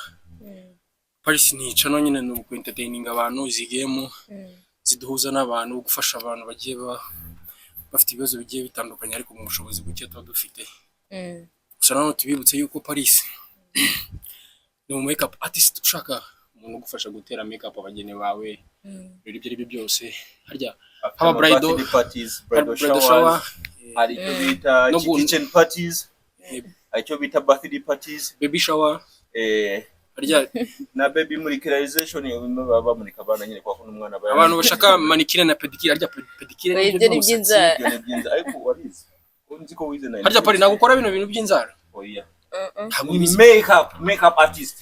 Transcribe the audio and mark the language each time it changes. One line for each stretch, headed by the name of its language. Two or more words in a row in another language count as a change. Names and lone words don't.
Kinyarwanda: Paris ni channel nyine no ku entertaining abantu, izi game ziduhuza n'abantu, gufasha abantu bagiye bafite ibibazo bigiye bitandukanye ariko mu bushobozi buke tuba dufite. Gusa naho tubibutse yuko Paris ni
English: makeup artist,
Kinyarwanda: ushaka umuntu gufasha gutera makeup abageni bawe, ibyo byose harya haba
English: bridal parties, bridal shower,
Kinyarwanda: hari icyo bita
English: kitchen parties,
Kinyarwanda: icyo bita
English: birthday parties, baby shower,
Kinyarwanda: harya na baby muricalization baba murika abana nyine kwa kuno umwana baya abantu bashaka manicure na pedicure, harya pedicure n'ibyo ni by'inzara. Ariko warize unzi ko wize nayo harya Paris nagukora bino bintu by'inzara. Oya
English: makeup artist.